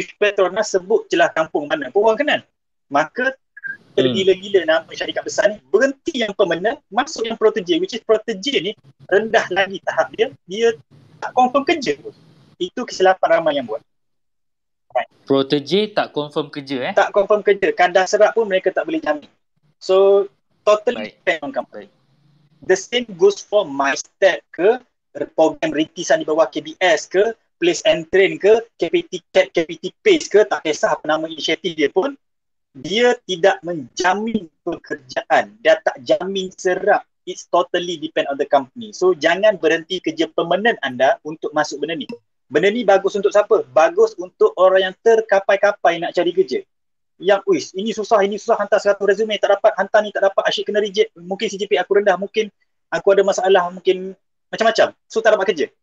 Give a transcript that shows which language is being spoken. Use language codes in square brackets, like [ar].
[ms] Petronas sebut jelas kampung mana pun orang kenal. Maka tergila-gila nama syarikat besar ni, berhenti yang permanent, masuk yang protege, [en] which is [ms] protege ni rendah lagi tahap dia tak confirm kerja. Itu kesilapan ramai yang buat. Protege tak confirm kerja Tak confirm kerja. Kadar serap pun mereka tak boleh jamin. [en] So totally depend on company. The same goes for [ms] MyStep ke, program rintisan di bawah KBS ke, Place and Train ke, KPT CAT, KPT PACE ke, tak kisah apa nama inisiatif dia pun, dia tidak menjamin pekerjaan. Dia tak jamin serap. [en] It's totally depend on the company. [ms] So jangan berhenti kerja permanent anda untuk masuk benda ni. Benda ni bagus untuk siapa? Bagus untuk orang yang terkapai-kapai nak cari kerja. Yang, ini susah, hantar 100 resume, tak dapat, hantar ni tak dapat, asyik kena reject. Mungkin CGPA aku rendah, mungkin aku ada masalah, mungkin macam-macam. So tak dapat kerja.